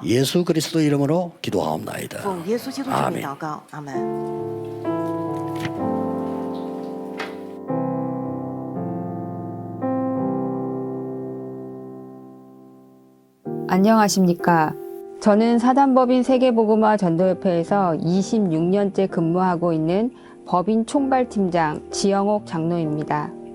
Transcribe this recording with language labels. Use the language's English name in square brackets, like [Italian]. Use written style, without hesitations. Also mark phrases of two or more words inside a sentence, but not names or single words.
[Korean] 예수 그리스도 이름으로 기도하옵나이다. [Chinese] 奉耶稣基督之名祷告，阿门。 [Korean] 안녕하십니까. 저는 사단법인 세계복음화 전도협회에서 26년째 근무하고 있는 법인 총괄팀장 지영옥 장로입니다.